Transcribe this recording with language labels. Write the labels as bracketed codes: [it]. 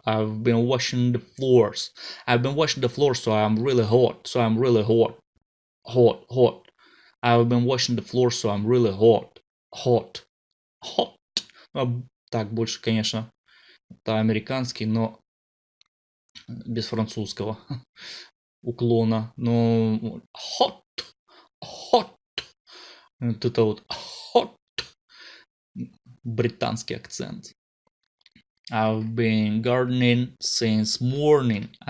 [en] I've been washing the floors. I've been washing the floors, so I'm really hot. So I'm really hot. Hot. I've been washing the floors, so I'm really hot. Hot. [ru] Так, больше, конечно, это американский, но без французского уклона. Но hot. Вот это вот hot. Британский акцент. [en] I've been gardening since morning.